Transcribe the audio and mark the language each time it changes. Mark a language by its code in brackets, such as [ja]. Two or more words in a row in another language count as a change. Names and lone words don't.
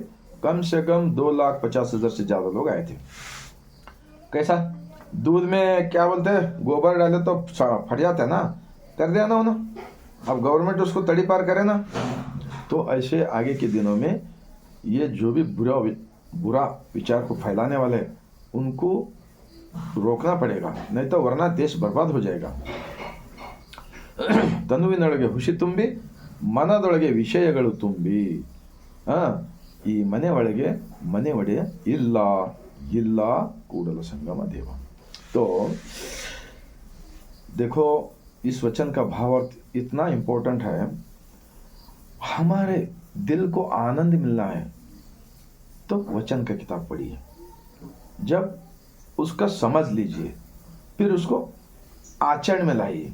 [hi] कम से कम 2,50,000 से ज़्यादा लोग आए थे। कैसा दूध में क्या बोलते हैं, गोबर डाले तो फट जाता है ना, कर दिया ना उन्होंने। अब गवर्नमेंट उसको तड़ी पार करे ना। तो ऐसे आगे के दिनों में ये जो भी बुरा विचार को फैलाने वाले उनको रोकना पड़ेगा, नहीं तो वरना देश बर्बाद हो जाएगा। [kn] ತನುವಿನೊಳಗೆ ಹುಷಿ ತುಂಬಿ ಮನದೊಳಗೆ ವಿಷಯಗಳು ತುಂಬಿ, ಈ ಮನೆ ಒಳಗೆ ಮನೆ ಒಡೆಯ ಇಲ್ಲ ಇಲ್ಲ ಕೂಡಲ संगम देव। [hi] तो देखो इस वचन का भावार्थ इतना इम्पोर्टेंट है। हमारे दिल को आनंद मिलना है तो वचन का किताब पढ़िए, जब उसका समझ लीजिए फिर उसको आचरण में लाइए।